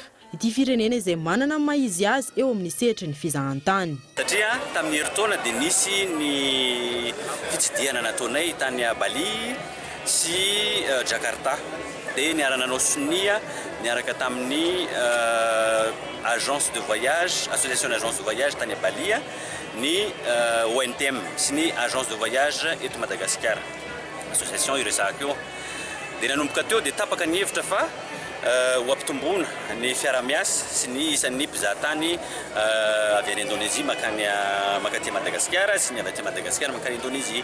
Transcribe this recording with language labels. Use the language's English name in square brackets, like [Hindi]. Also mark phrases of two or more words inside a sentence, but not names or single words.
[Malagasy] Ity firenena izay manana maizy azy eo amin'ny sehatry ny fizahan-tany. Satria tamin'ny herintaona dia nisy ny fitsidiana nataonay tany Bali sy Jakarta. Dia niara-nanao sonia niaraka tamin'ny [French] agence de voyage, association d'agence de voyage [Malagasy] tany Bali, ny ONTM sy ny [French] agence de voyage [Malagasy] eto Madagasikara. Association iresahako eo. Dia nanomboka teo dia tapaka ny hevitra fa ho ampitomboana ny fiaramiasa sy ny isan'ny mpizahatany avy any Indonezia makatỳ Madagasikara sy ny avy aty Madagasikara makany Indonezia.